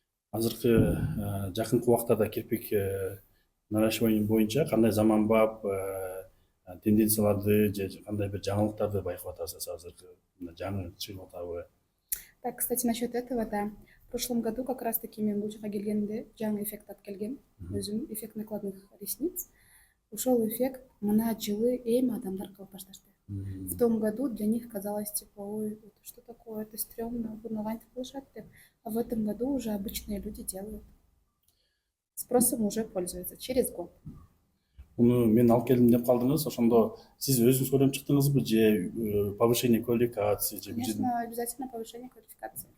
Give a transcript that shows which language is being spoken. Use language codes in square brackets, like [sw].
[ky] Азыркы жакынкы убактарда кирпик наращивание боюнча кандай заманбап тенденцияларды же кандай бир жаңылыктарды байкап атасыз азыркы жаңы чыгып атабы? [ru] Так, кстати, насчет этого, да. В прошлом году как раз-таки [ky] мен бул жака келгенде жаңы эффект алып келгем. [ru] Өзүм эффект накладных ресниц. [ky] Ушел эффект мына жылы эми адамдар кылып башташты. [ru] В том году для них казалось, типа, ой, это что такое, это стрёмно, [ky] буну кантип кылышат деп. [ru] А в этом году уже обычные люди делают. Спросом уже пользуются через год. [ky] Муну мен алып келдим деп калдыңыз, ошондо сиз өзүңүз көрүп чыктыңызбы же повышение квалификации же [ru] Конечно, обязательно повышение квалификации.